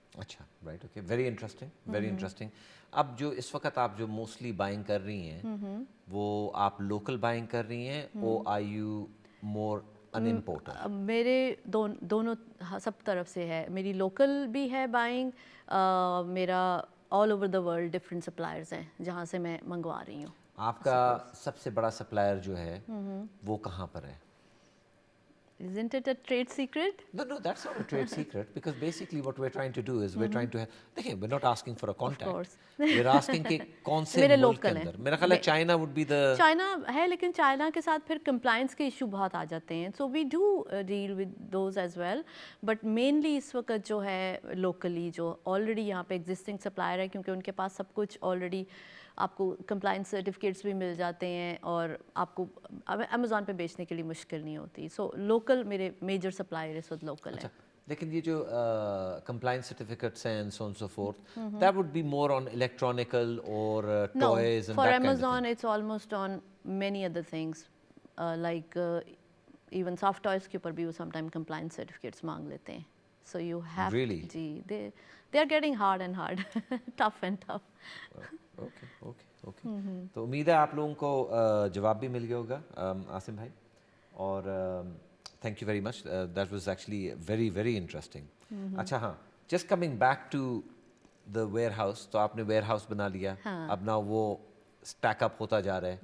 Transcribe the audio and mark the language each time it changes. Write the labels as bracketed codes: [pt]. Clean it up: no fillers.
[hi] अच्छा, right, okay, [en] Very interesting, very interesting. [hi] अब जो इस वक्त आप जो मोस्टली बाइंग कर रही हैं, वो आप लोकल बाइंग कर रही हैं और [en] Are you more an importer? [hi] मेरे दोनों सब तरफ से है, मेरी लोकल भी है बाइंग, मेरा [en] all over the world [hi] different suppliers हैं जहाँ से मैं मंगवा रही हूँ। आपका सबसे बड़ा सप्लायर जो है वो कहाँ पर है? [en] Isn't it a trade secret? No, no, that's not a trade secret because basically what we're trying to do is we're trying to देखिए, we're not asking for a contact. course. We're asking [hi] कि कौन से मेरे मुल्क के local हैं। अंदर, मेरा ख्याल है China [en] would be the [hi] China है, लेकिन चाइना के साथ फिर कंप्लाइंस के इशू बहुत आ जाते हैं, [en] so we do deal with those as well, but [hi] mainly इस वक्त जो है लोकली जो ऑलरेडी यहाँ पे एग्जिस्टिंग सप्लायर है, क्योंकि उनके पास सब कुछ ऑलरेडी आपको कंप्लाइंस सर्टिफिकेट्स भी मिल जाते हैं और आपको अमेज़ॉन पे बेचने के लिए मुश्किल नहीं होती, सो लोकल मेरे मेजर सप्लायर इस वक्त लोकल है। लेकिन ये जो [en] compliance certificates and so on and so forth, that would be more on electronical or toys and for that Amazon kind of thing. it's almost on many other things, like even soft toys [hi] के ऊपर भी वो [en] sometime compliance certificates मांग लेते हैं, so you have Really? जी they are getting hard and hard tough and tough. [hi] Okay okay okay, तो उम्मीद है आप लोगों को जवाब भी मिल गया होगा आसिम भाई, और [en] Thank you very much, that was actually very very interesting. [hi] अच्छा, हाँ, [en] just coming back to the warehouse, [hi] तो आपने वेयर हाउस बना लिया, अब ना वो स्टैक अप होता जा रहा है